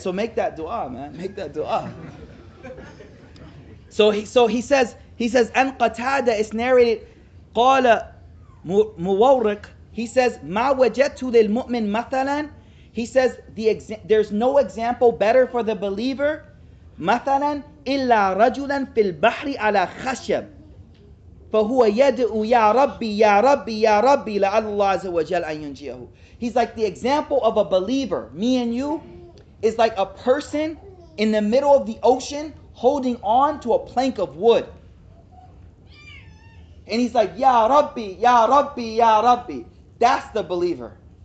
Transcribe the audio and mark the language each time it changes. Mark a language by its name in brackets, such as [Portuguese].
[English] So make that dua, man. Make that dua. So he says, An Qatada is narrated, Qala Muwarriq, he says, [Arabic] Ma wajadtu lil mu'min mathalan. [English] He says there's no example better for the believer. [Arabic] مثلا إلا رجلا في البحر على خشب فهو يدعو يا ربي يا ربي يا ربي لعل الله عز وجل أن ينجيه. [English] He's like the example of a believer. Me and you is like a person in the middle of the ocean holding on to a plank of wood. And he's like, Ya Rabbi, Ya Rabbi, Ya Rabbi. That's the believer.